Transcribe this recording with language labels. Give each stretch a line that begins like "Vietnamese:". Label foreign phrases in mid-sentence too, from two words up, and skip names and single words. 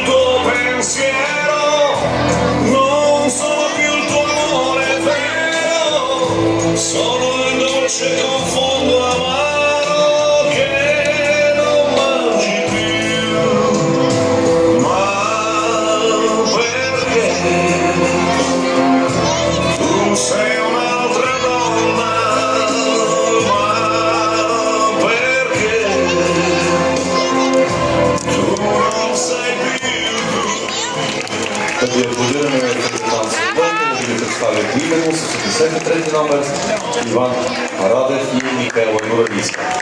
Italian: tuo pensiero, non sono più il tuo amore vero, sono il dolce confondo amaro che non mangi più, ma perché tu sei un'altra donna.
Bulgarian: Да ви аплодираме капитан Свободни, да ви представят именно с 83 номер Иван Радев и Михайла Горависка.